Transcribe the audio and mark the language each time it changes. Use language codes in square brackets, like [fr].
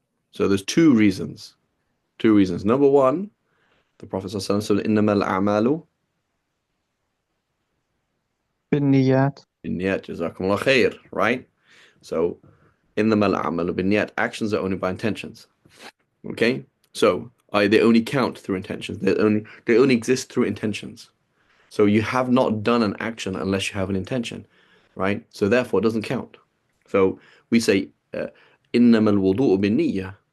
[en] So there's two reasons. Two reasons. Number one, the Prophet ﷺ said, [ar] إِنَّمَا الْأَعْمَالُ بالنيات. بِالنِّيَّاتِ جَزَاكُمُ اللَّهُ خَيْرًا, [en] right? [ar] So, إِنَّمَا الْأَعْمَالُ بِالنِّيَّاتِ. [en] Actions are only by intentions. Okay? So, they only count through intentions. They only exist through intentions. So you have not done an action unless you have an intention, right? So therefore, it doesn't count. So we say, [ar] إِنَّمَا الْوُضُوءُ بِالنِّيَّةِ.